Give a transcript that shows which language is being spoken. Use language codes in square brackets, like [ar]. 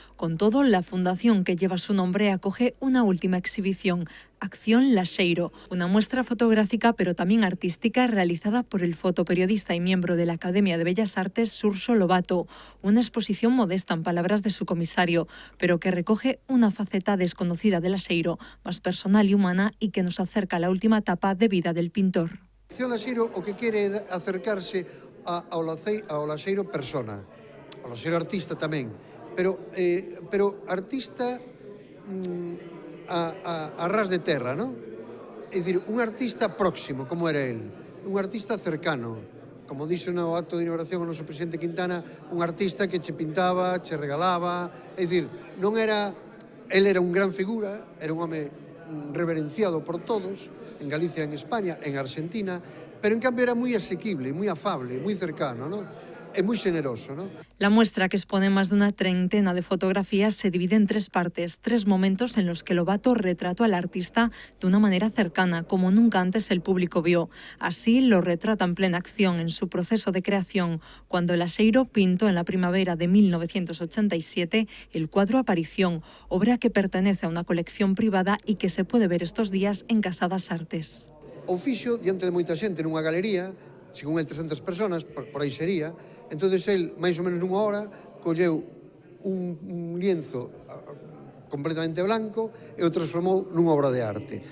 [es] Con todo, la fundación que lleva su nombre acoge una última exhibición, Acción Laxeiro, una muestra fotográfica pero también artística realizada por el fotoperiodista y miembro de la Academia de Bellas Artes Xurxo Lobato. Una exposición modesta en palabras de su comisario, pero que recoge una faceta desconocida de Laxeiro, más personal y humana, y que nos acerca a la última etapa de vida del pintor. [gl] Acción Laxeiro o que quere é acercarse ao Laxeiro persona, ao Laxeiro artista tamén, pero artista a ras de terra, non? É dicir, un artista próximo, como era el, un artista cercano, como dixo no acto de inauguración o noso presidente Quintana, un artista que che pintaba, che regalaba, é dicir, non era, el era un gran figura, era un home reverenciado por todos, en Galicia, en España, en Argentina, pero en cambio era [es] muy asequible, muy afable, muy cercano, ¿no? Es muy generoso, ¿no? La muestra, que expone más de una treintena de fotografías, se divide en tres partes, tres momentos en los que Lobato retrató al artista de una manera cercana, como nunca antes el público vio. Así lo retrata en plena acción en su proceso de creación, cuando Laxeiro pintó en la primavera de 1987 el cuadro Aparición, obra que pertenece a una colección privada y que se puede ver estos días en Casa das Artes. [gl] O fixo diante de moita xente nunha galería, según el 300 personas, por aí sería. Entonces el, máis ou menos nunha hora, colleu [es] un lienzo completamente blanco [gl] e o transformou nunha obra de arte.